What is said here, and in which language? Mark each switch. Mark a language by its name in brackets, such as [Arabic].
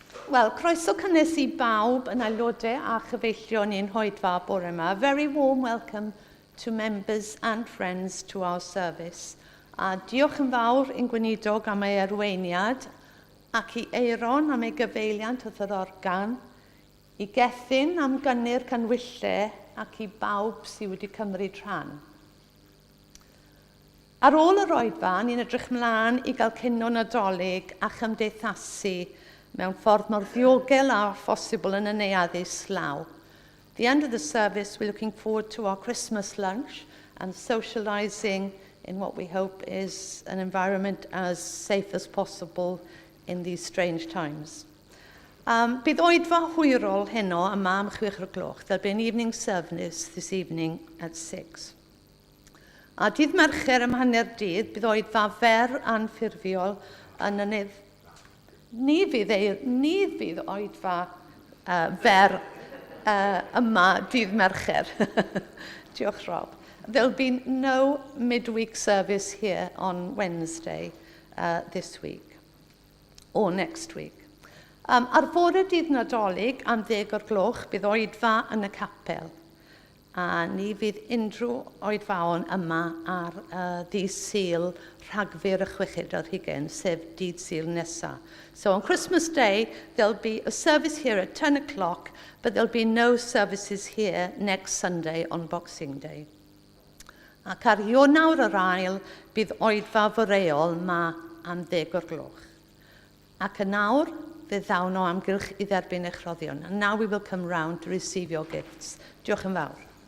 [Welsh] Wel, croeso cynnes I bawb yn aelodau a chyfeillion i'n hoedfa bore yma. [English] A very warm welcome to members and friends to our service. [Welsh] A diolch yn fawr i'n gweinidog am ei arweiniad ac I Eiron am ei gyfeiliant wrth yr organ, I Gethin am gynnu'r canwyllau ac I bawb sydd wedi cymryd rhan. Ar ôl yr oedfa, ni'n edrych mlaen I gael cino Nadolig a chymdeithasu mewn ffordd mor ddiogel a phosibl yn y neuaddus law. [English] At the end of the service, we're looking forward to our Christmas lunch and socialising in what we hope is an environment as safe as possible in these strange times. [Welsh] Bydd oedfa hwyrol heno yma am 6 o'r gloch. [English] There'll be an evening service this evening at 6. [Welsh] A dydd Mercher ym hanner dydd, bydd oedfa fer anffurfiol yn ynydd. Ni fydd oedfa fer yma dydd Mercher. Diolch, Rob. [English] There'll be no midweek service here on Wednesday this week or next week. [Welsh] Ar fore dydd Nadolig am 10 o'r gloch bydd oedfa yn y capel. A ni fydd unrhyw oedfaon yma ar dydd Sul Rhagfyr y 6 sef dydd Sul nesaf. [English] So on Christmas Day, there'll be a service here at 10 o'clock, but there'll be no services here next Sunday on Boxing Day. [Welsh] Ac ar Ionawr yr ail, bydd oedfa foreol ma am 10 o'r gloch. Ac yn nawr, fydd ddawn o amgylch I dderbyn eich rhoddion. [English] And now we will come round to receive your gifts. [Welsh] Diolch yn fawr.